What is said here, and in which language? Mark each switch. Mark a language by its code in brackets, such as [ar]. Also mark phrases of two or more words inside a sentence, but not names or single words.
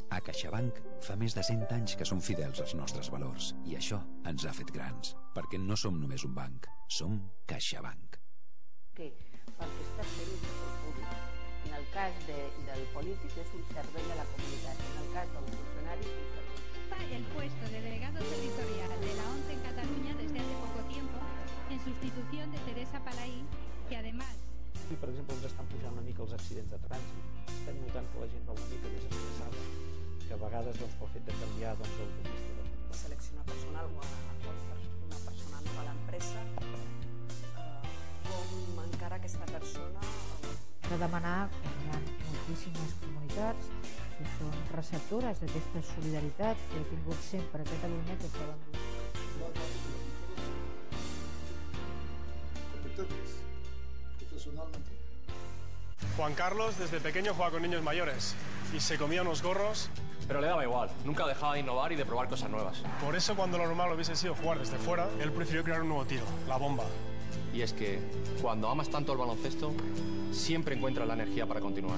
[ca] A CaixaBank fa més de 100 anys que som fidels als nostres valors i això ens ha fet grans, perquè no som només un banc, som CaixaBank. Que perquè està al servei del públic. En el cas del polític és un servei a la comunitat, en el cas del funcionari és un servei. [es] El puesto de delegado territorial de la ONCE en Cataluña desde hace poco tiempo, en sustitución de Teresa Palaí, que además... [ca] I, per exemple, ens estan pujant una mica els accidents de trànsit. Estem notant que la gent va una mica més estressada, que a vegades pel fet de canviar l'autopista. Seleccionar personal o una persona nova a l'empresa, com encara aquesta persona... De demanar que hi ha moltíssimes comunitats que són receptores d'aquesta solidaritat que ha tingut sempre a Catalunya que poden dur. [es] Juan Carlos desde pequeño jugaba con niños mayores y se comía unos gorros. Pero le daba igual, nunca dejaba de innovar y de probar cosas nuevas. Por eso cuando lo normal hubiese sido jugar desde fuera, él prefirió crear un nuevo tiro, la bomba. Y es que cuando amas tanto el baloncesto, siempre encuentras la energía para continuar.